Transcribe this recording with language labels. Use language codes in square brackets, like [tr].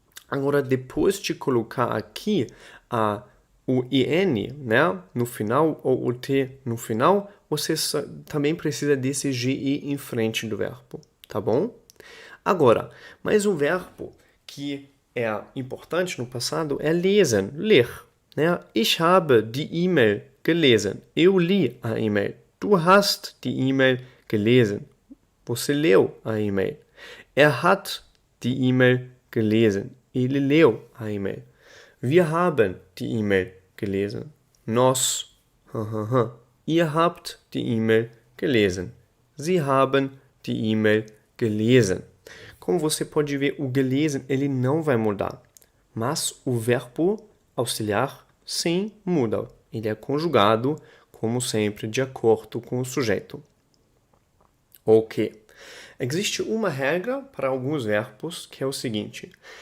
[pt] Agora, depois de colocar aqui o IN, né, no final, ou o T no final, você também precisa desse GE em frente do verbo, tá bom? Agora, mais um verbo que é importante no passado é lesen, ler. Né? [de] Ich habe die E-Mail gelesen. [pt] Eu li a E-Mail. [de] Du hast die E-Mail gelesen. [pt] Você leu a E-Mail. [de] Er hat die E-Mail gelesen. [pt] Ele leu a E-Mail. [de] Wir haben die E-Mail gelesen. [pt] Nós. [de] Ihr habt die E-Mail gelesen. Sie haben die E-Mail gelesen. [pt] Como você pode ver, o gelesen ele não vai mudar. Mas o verbo auxiliar, sim, muda. Ele é conjugado, como sempre, de acordo com o sujeito. Ok. Existe uma regra para alguns verbos, que é o seguinte.